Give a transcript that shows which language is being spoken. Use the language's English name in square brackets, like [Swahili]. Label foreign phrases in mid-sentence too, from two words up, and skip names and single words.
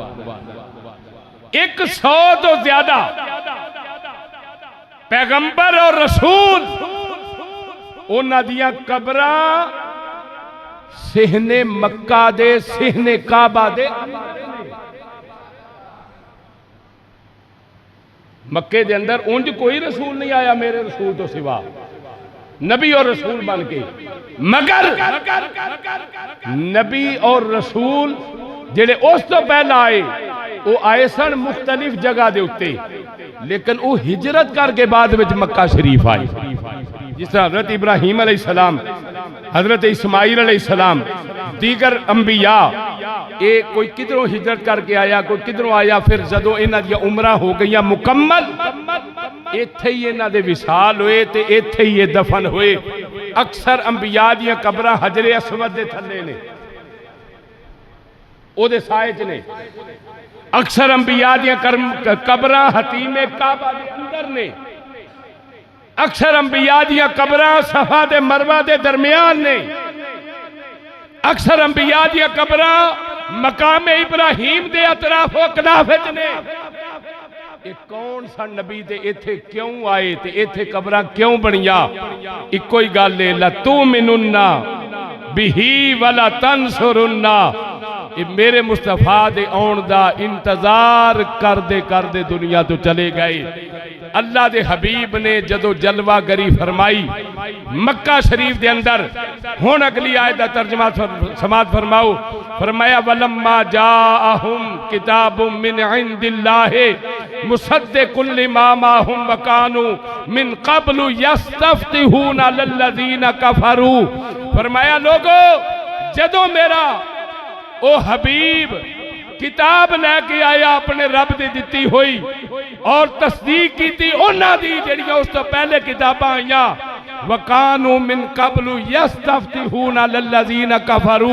[Punjabi] 100 تو زیادہ پیغمبر اور رسول اونہاں دیاں قبراں سہنے مکہ دے، سہنے کعبہ دے. مکے دے اندر اونج کوئی رسول نہیں آیا میرے رسول تو سوا، نبی اور رسول بن کے. مگر نبی اور رسول جیہڑے اس تو پہلا آئے او آئے سن مختلف جگہ دے اتے، لیکن او ہجرت کرکے بعد میں مکہ شریف آئے. جس طرح حضرت ابراہیم علیہ السلام، حضرت اسماعیل علیہ السلام، دیگر انبیا، یہ کوئی کدھروں ہجرت کرکے آیا، کوئی کدھروں آیا. فیر جدوں اینہاں دی عمراں ہو گئی مکمل، ایتھے ہی اینہاں دے وصال ہوئے تے ایتھے ہی یہ دفن ہوئے. اکثر انبیا دی قبراں حجرے اسود دے تھلے نے، اودے سائے چ نے. اکثر انبیا دی قبراں حطیمے کعبہ دے اندر نے. اکثر انبیا دی قبراں صفا دے مروہ دے درمیان نے. اکثر انبیا دی قبراں مقامے ابراہیم دے اطرافو اکناف وچ نے. یہ کون سا نبی تے ایتھے کیوں آئے تے ایتھے قبراں کیوں بنیاں? اکو ہی گل ہے, [Arabic] لتؤمننّ به ولتنصرنّه. [Punjabi] یہ میرے مصطفیٰ دے آون دا انتظار کردے کردے دنیا تو چلے گئے. اللہ دے حبیب نے جدوں جلوہ گری فرمائی مکہ شریف دے اندر، ہن اگلی آیت دا ترجمہ سماعت فرماؤ. [Arabic] फरमाया ولما جاءهم كتاب من عند الله مصدق لما معهم وكانوا من قبل يستفتحون للذين كفروا. [Punjabi] فرمایا لوگو، جدوں میرا او حبیب کتاب لیکے آیا اپنے رب دی دتی ہوئی اور تصدیق کی تھی اونہاں دی جیہڑیاں اس تو پہلے کتاباں آئیاں, [Arabic] وكانوا من قبل يستفتحون للذين كفروا.